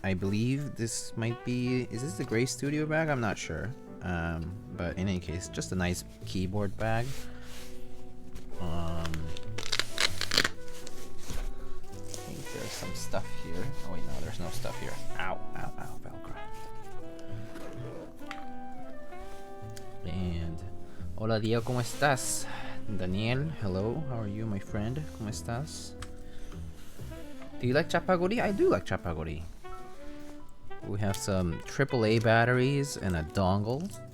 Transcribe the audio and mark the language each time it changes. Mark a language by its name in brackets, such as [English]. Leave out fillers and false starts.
[English] I believe this might be, is this the Gray Studio bag? I'm not sure. But in any case, just a nice keyboard bag. I think there's some stuff here. Oh wait, no, there's no stuff here. Ow, ow, ow, Velcro. [Spanish] And hola Diego, ¿cómo estás? [English] Daniel, hello, how are you, my friend? [Spanish] ¿Cómo estás? [English] Do you like Chapagori? I do like Chapagori. We have some AAA batteries and a dongle.